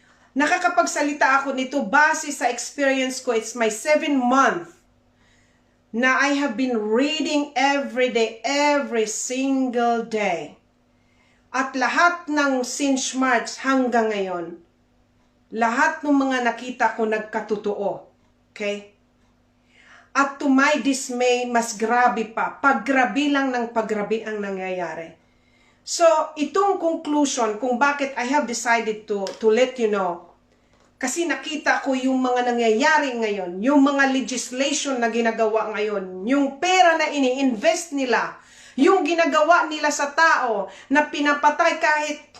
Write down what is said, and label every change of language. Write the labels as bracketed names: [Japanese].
[Filipino] Nakakapagsalita ako nito base sa experience ko. [English] It's my 7th month na I have been reading every day, every single day. [Filipino] At lahat ng [English] since March [Filipino] hanggang ngayon, lahat ng mga nakita ko nagkatotoo. Okay? At [English] to my dismay, [Filipino] mas grabe pa. Paggrabe lang ng paggrabe ang nangyayari. So, itong conclusion kung bakit [English] I have decided to let you know, [Filipino] kasi nakita ko yung mga nangyayari ngayon, yung mga legislation na ginagawa ngayon, yung pera na ini-invest nila, yung ginagawa nila sa tao na pinapatay kahit